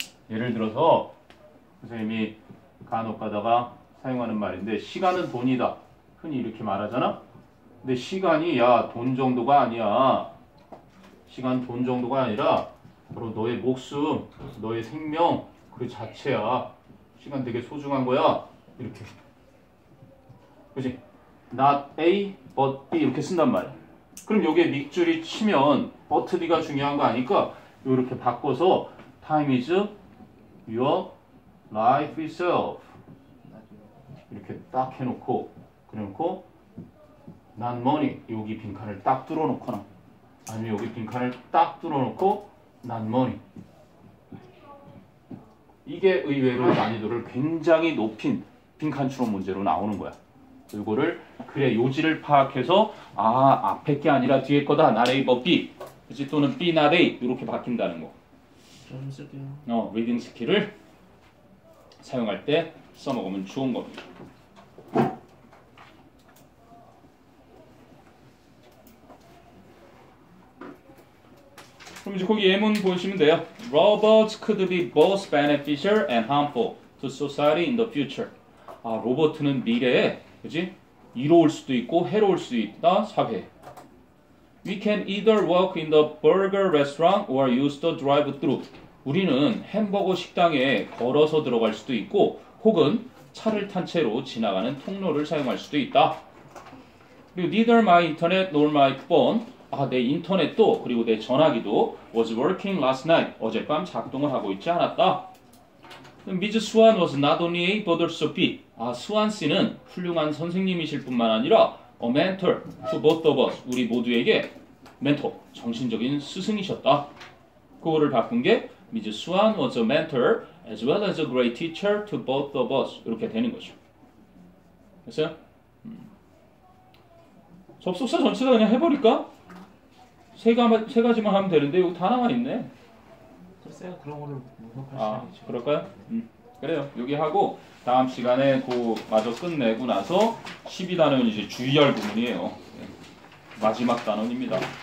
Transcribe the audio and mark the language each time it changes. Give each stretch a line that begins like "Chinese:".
Korean: 예를 들어서 선생님이 간혹 가다가 사용하는 말인데 시간은 돈이다. 흔히 이렇게 말하잖아. 근데 시간이 야 돈 정도가 아니야. 시간 돈 정도가 아니라 바로 너의 목숨, 너의 생명 그 자체야. 시간 되게 소중한 거야. 이렇게. 그치? Not A, but B 이렇게 쓴단 말이야. 그럼 여기에 밑줄이 치면 but B가 중요한 거 아니까 이렇게 바꿔서
English: time is your life itself
Korean: 이렇게 딱 해놓고 그래놓고
English: not money
Korean: 여기 빈칸을 딱 뚫어놓거나 아니면 여기 빈칸을 딱 뚫어놓고 not money 이게 의외로 난이도를 굉장히 높인 빈칸 추론 문제로 나오는 거야. 이거를 그래 요지를 파악해서 앞에 게 아니라 뒤에 거다 not A but B 그치? 또는 B not A 이렇게 바뀐다는 거. 좀 쓸게요. 리딩 스킬을 사용할 때 써먹으면 좋은 겁니다. 그럼 이제 거기 예문 보시면 돼요.
English: Robots could be both beneficial and harmful to society in the future.
Korean: 로봇은 미래에 그지? 이로울 수도 있고 해로울 수도 있다 사회.
English: We can either walk in the burger restaurant or use the drive-thru.
Korean: 우리는 햄버거 식당에 걸어서 들어갈 수도 있고 혹은 차를 탄 채로 지나가는 통로를 사용할 수도 있다. 그리고
English: neither my internet nor my phone.
Korean: 내 인터넷도 그리고 내 전화기도
English: was working last night.
Korean: 어젯밤 작동을 하고 있지 않았다.
English: Ms. Swan was not only A but also B.
Korean: 수완 씨는 훌륭한 선생님이실 뿐만 아니라
English: a mentor to both of us.
Korean: 우리 모두에게 멘토, 정신적인 스승이셨다. 그거를 바꾼 게 Ms.
English: Swan was a mentor as well as a great teacher to both of us.
Korean: 이렇게 되는 거죠. 됐어요? 접속사 전체다 그냥 해버릴까? 세 가지만 하면 되는데 여기 다 나와 있네. 글쎄요 그런 거를 분석하시는 그럴까요? 그래요. 여기 하고 다음 시간에 그 마저 끝내고 나서 12단원 이제 주의할 부분이에요. 마지막 단원입니다.